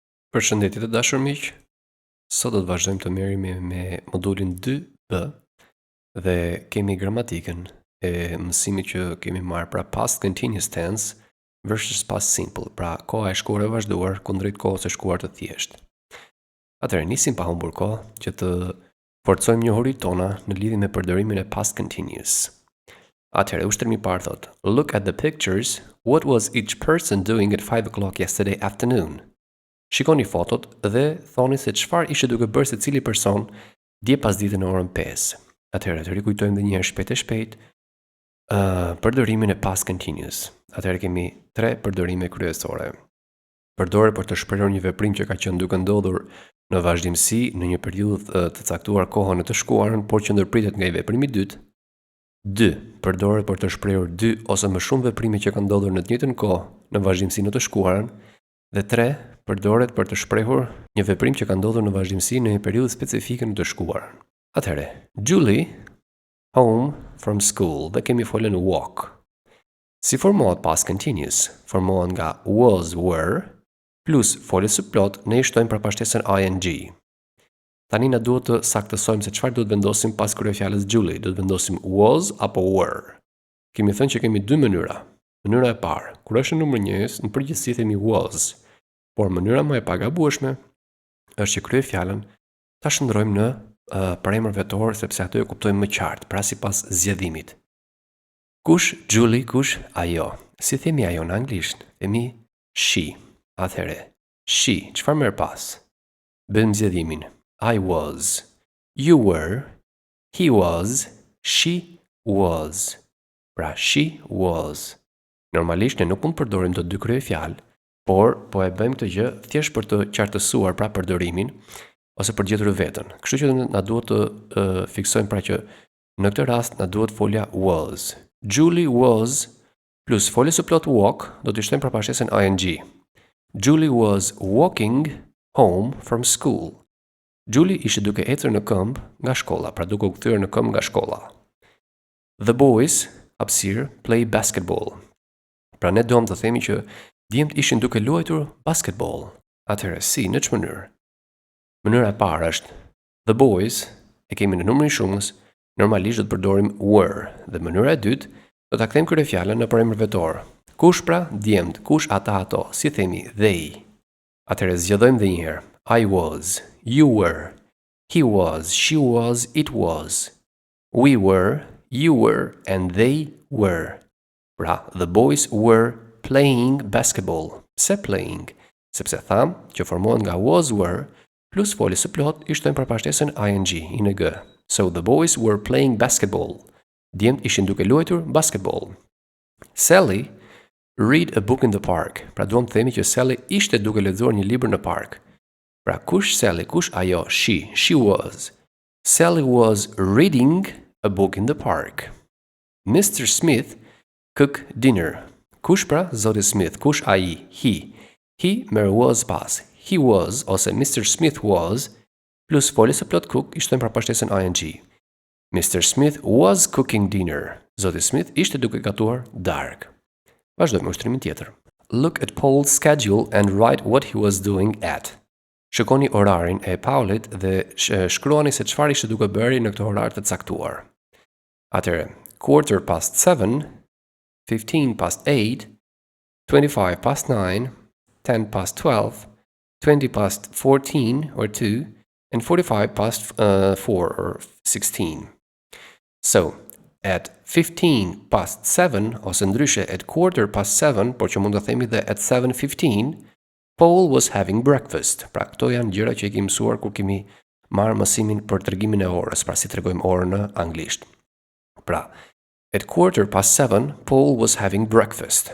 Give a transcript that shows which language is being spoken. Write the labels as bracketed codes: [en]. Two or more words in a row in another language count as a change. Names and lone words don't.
[sq] Përshëndetje të dashur miq. Sot do të vazhdojmë të merremi me modulin 2B dhe kemi gramatikën e mësimit që kemi marrë pra [en] past continuous tense versus past simple, [sq] pra koha e shkuar e vazhduar kundrejt kohës së shkuar të thjeshtë. Atëherë nisim pa humbur kohë që të forcojmë njohuritë tona në lidhje me përdorimin e [en] past continuous. [sq] Atëherë ushtrimi i parë thotë: [en] Look at the pictures. What was each person doing at 5 o'clock yesterday afternoon? [sq] Shikoni fotot dhe thoni se çfarë ishte duke bërë secili person dje pasdite në orën 5. Atëherë të rikujtojmë edhe një herë shpejt e shpejt përdorimin e [en] past continuous. [sq] Atëherë kemi 3 përdorime kryesore. Përdoret për të shprehur një veprim që ka qenë duke ndodhur në vazhdimsi në një periudhë të caktuar kohën e të shkuarën, por që ndërpritet nga i veprimi i dytë. 2. Përdoret për të shprehur 2 ose më shumë veprime që kanë ndodhur në të njëjtën kohë në vazhdimsi në të shkuarën. Dhe 3. Përdoret për të shprehur një veprim që ka ndodhur në vazhdimsi në një periudhë specifike në të shkuarën. Atëherë, Julie [en] home from school [sq] dhe kemi folën walk. Si formohet [en] past continuous? [sq] Formohet nga [en] was, were [sq] plus folës së plot ne i shtojmë përpashtesën ing. Tani na duhet të saktësojmë se çfarë duhet vendosim pas kryefjalës Julie. Duhet vendosim was apo were. Kemi thënë që kemi dy mënyra. Mënyra e parë, kur është në numër 1, në përgjithësi themi was. Por mënyra më e pagabueshme është që kryefjalën ta shndrojmë në premër vetor sepse ato e kuptojmë më qartë, pra sipas zgjedhimit. Kush Julie, kush ajo? Si themi ajo në anglisht? Themi she. Atëherë, she, çfarë merr pas? Bëjmë zgjedhimin. [en] I was, you were, he was, she was. Pra she was. [sq] Normalisht ne nuk mund të përdorim të dy kryefjalë, por po e bëjmë këtë gjë thjesht për të qartësuar pra përdorimin ose për gjetur veten. Kështu që na duhet të fiksojmë pra që në këtë rast na duhet folja was. Julie was plus folja së plot walk do të shtojmë përpashtesën ing. [en] Julie was walking home from school. [sq] Julie ishte duke ecur në këmbë nga shkolla, pra duke u kthyer në këmbë nga shkolla. [en] The boys hapësirë play basketball. [sq] Pra ne duam të themi që djemt ishin duke luajtur basketball. Atëherë si, në ç'më mënyrë? Mënyra e parë është [en] the boys, [sq] e kemi në numrin shumës, normalisht do të përdorim were. Dhe mënyra e dytë, do ta kthejmë kryefjalën në premër vetor. Kush pra? Djemt. Kush ata ato? Si themi they. Atëherë zgjedhojmë edhe një herë. [en] I was, you were, he was, she was, it was. We were, you were, and they were. Pra, the boys were playing basketball. [sq] Pse playing? Sepse tham që formohet nga [en] was, were, [sq] plus folës së plot i shtojmë përpashtesën ing, ing. [en] So the boys were playing basketball. [sq] Djemt ishin duke luajtur basketball. [en] Sally read a book in the park. [sq] Pra duam të themi që Sally ishte duke lexuar një libër në park. Pra kush Sally, kush ajo? [en] She was. Sally was reading a book in the park. Mr. Smith cook dinner. [sq] Kush pra? Zoti Smith. Kush ai? [en] He. He merr was pas. He was ose Mr. [sq] Smith was plus folës së plot cook i shtojmë përpashtesën ing. [en] Mr. Smith was cooking dinner. [sq] Zoti Smith ishte duke gatuar darkë. Vazhdojmë ushtrimin tjetër. [en] Look at Paul's schedule and write what he was doing at. [sq] Shikoni orarin e Paulit dhe shkruani se çfarë ishte duke bërë në këtë orar të caktuar. Atëherë, 7:15, 15:08, 25:09, 10:12, 20:14 or 2, and 45:4 or 16. So, at 15:07 ose ndryshe at 7:15, por që mund të themi dhe at 7:15, [en] Paul was having breakfast. [sq] Pra këto janë gjëra që e kemi mësuar kur kemi marrë mësimin për tregimin e orës, pra si tregojmë orën në anglisht. Pra, [en] at 7:15, Paul was having breakfast.